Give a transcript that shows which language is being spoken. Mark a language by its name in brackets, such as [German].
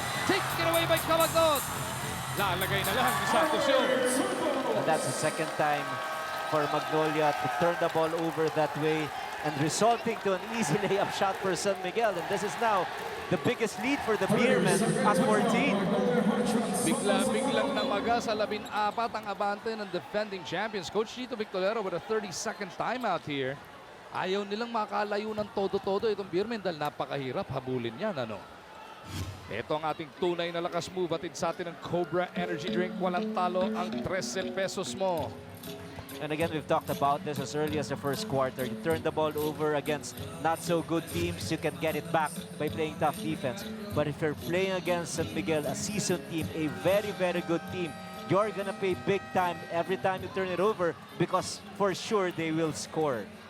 [English] Taken away by [Filipino] Kabagot. Lalagay na lang ni Santos yun. [English] And that's the second time for Magnolia to turn the ball over that way and resulting to an easy layup shot for San Miguel. And this is now the biggest lead for the Beermen at 14. [Filipino] Biglang namaga sa 14 ang abante ng defending champions. [English] Coach Chito Victorero with a 30-second timeout here. [Filipino] Ayaw nilang makalayo ng todo-todo itong Beermen dahil napakahirap habulin yan. Ito ang ating tunay na lakas move. Atid sa atin ng Cobra Energy Drink. Walang talo ang 13 pesos mo. [English] And again, we've talked about this as early as the first quarter. You turn the ball over against not so good teams, you can get it back by playing tough defense. But if you're playing against San Miguel, a seasoned team, a very, very good team, you're gonna pay big time every time you turn it over because for sure they will score.